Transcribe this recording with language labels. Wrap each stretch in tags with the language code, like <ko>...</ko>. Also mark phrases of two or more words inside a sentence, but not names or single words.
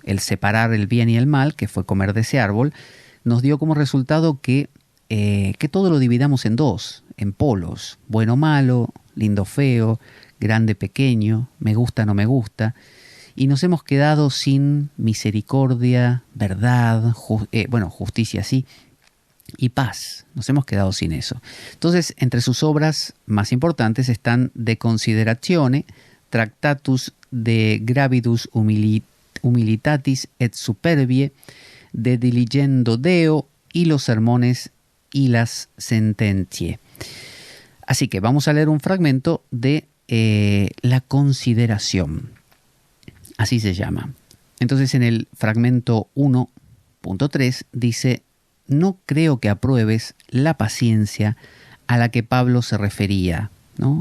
<es>El separar el bien y el mal, que fue comer de ese árbol, nos dio como resultado que todo lo dividamos en dos, en polos, bueno malo, lindo feo, grande pequeño, me gusta no me gusta, y nos hemos quedado sin misericordia, verdad, justicia sí, y paz. Nos hemos quedado sin eso. Entonces, entre sus obras más importantes están De Consideratione, Tractatus de Gravidus Humilitatis et Superbie, De Diligendo Deo y los sermones y las Sententiae. Así que vamos a leer un fragmento de la consideración. Así se llama. Entonces en el fragmento 1.3 dice: no creo que apruebes la paciencia a la que Pablo se refería, ¿no?</es>